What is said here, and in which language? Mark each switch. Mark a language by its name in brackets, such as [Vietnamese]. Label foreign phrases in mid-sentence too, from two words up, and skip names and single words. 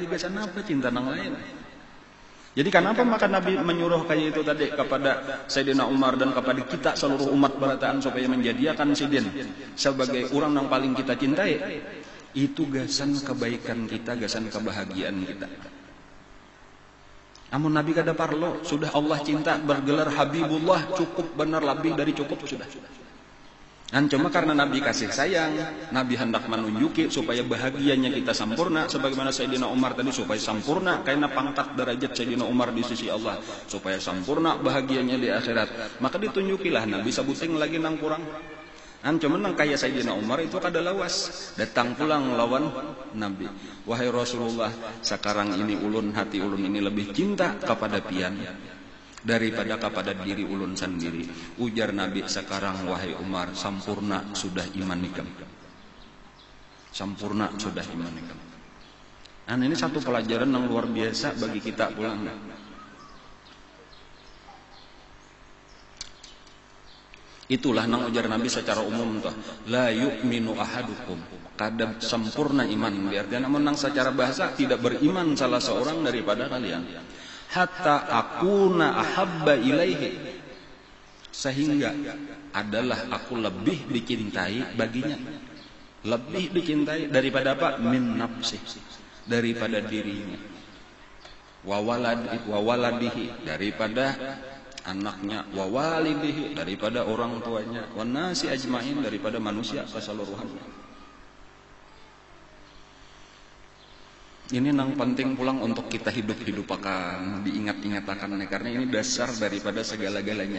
[Banjar] Gasan apa cinta nang lain? Jadi kenapa maka Nabi menyuruh kayak itu tadi kepada Sayyidina Umar dan kepada kita seluruh umat berataan supaya menjadikan sidin sebagai orang yang paling kita cintai? Itu gasan kebaikan kita, gasan kebahagiaan kita. Namun Nabi kada parlo, sudah Allah cinta bergelar Habibullah, cukup benar lebih dari cukup sudah. [Indonesian] Dan cuma karena Nabi kasih sayang, Nabi hendak menunjuki supaya bahagianya kita sempurna, sebagaimana Sayyidina Umar tadi supaya sempurna, karena pangkat derajat Sayyidina Umar di sisi Allah, supaya sempurna bahagianya di akhirat. [Banjar] Maka ditunjukilah Nabi sebuting lagi nang kurang. Dan cuma nang kaya Sayyidina Umar itu kada lawas, datang pulang lawan Nabi. Wahai Rasulullah, sekarang ini ulun, hati ulun ini lebih cinta kepada pian daripada kepada diri ulun sendiri. Ujar Nabi, sekarang wahai Umar, sempurna sudah iman ikam. Sempurna sudah iman ikam. [Indonesian] Dan ini satu pelajaran yang luar biasa bagi kita pulang. [Banjar] Itulah nang ujar Nabi secara umum tuh, [Arabic] لا يؤمن أحدكم, [Banjar] kada sempurna iman. [Indonesian] Berarti namun nang secara bahasa tidak beriman salah seorang daripada kalian. [Arabic] حتى أكون أحب إليه, [Indonesian] sehingga adalah aku lebih dicintai baginya, lebih dicintai daripada apa? [Arabic] من نفسي, [Indonesian] daripada dirinya. [Arabic] وولده, [Indonesian] daripada anaknya. [Arabic] ووالده, [Indonesian] daripada orang tuanya. [Arabic] والناس أجمعين, [Indonesian] daripada manusia keseluruhannya. [Banjar] Ini nang penting pulang untuk kita hidup akan diingat-ingatakan, karena ini dasar daripada segala-galanya.